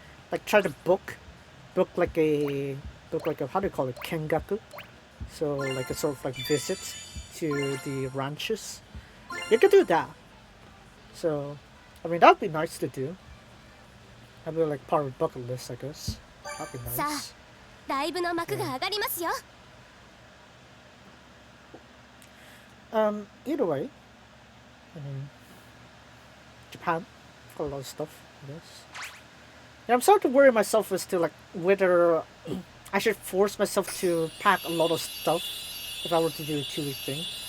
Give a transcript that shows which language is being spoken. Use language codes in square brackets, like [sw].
[en] Like try to book like a how do you call it? Kengaku. So like a sort of like visit to the ranches. You could do that. So I mean that'd be nice to do. That'd be like part of the bucket list, I guess. That'd be nice. [ja] ライブの幕が上がりますよ [en] Either way, I mean, Japan, got a lot of stuff, I guess. Yeah, I'm starting to worry myself as to like whether I should force myself to pack a lot of stuff if I were to do a 2-week thing.